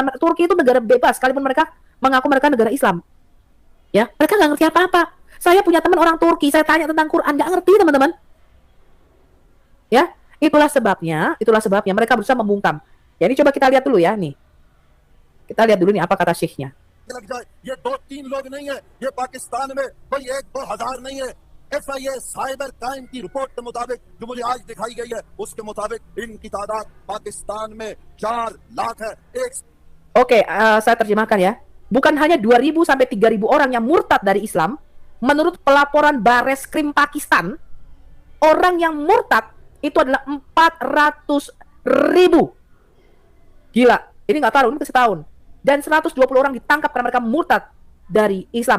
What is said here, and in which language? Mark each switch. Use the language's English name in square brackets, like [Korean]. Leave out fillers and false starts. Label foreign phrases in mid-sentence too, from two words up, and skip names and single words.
[Indonesian] Turki itu negara bebas, sekalipun mereka mengaku mereka negara Islam, ya mereka nggak ngerti apa-apa. Saya punya teman orang Turki, saya tanya tentang Quran, nggak ngerti teman-teman. Ya, itulah sebabnya mereka berusaha membungkam. Ya ini coba kita lihat dulu ya nih. Kita lihat dulu nih apa kata syekhnya. [Urdu] لگ جائے یہ 2-3 لوگ نہیں ہے، یہ پاکستان میں کوئی 1-2 ہزار نہیں ہے. FIA [English] cyber crime [Urdu] کی رپورٹ کے مطابق جو مجھے آج دکھائی گئی ہے، اس کے مطابق ان کی تعداد پاکستان میں 4 لاکھ ہے. [Indonesian] Oke, saya terjemahkan ya. Bukan hanya 2.000 sampai 3.000 orang yang murtad dari Islam. Menurut pelaporan Bareskrim Pakistan, orang yang murtad itu adalah 400.000. Gila, ini nggak tahu, ini setahun. Dan 120 orang ditangkap karena mereka murtad dari Islam.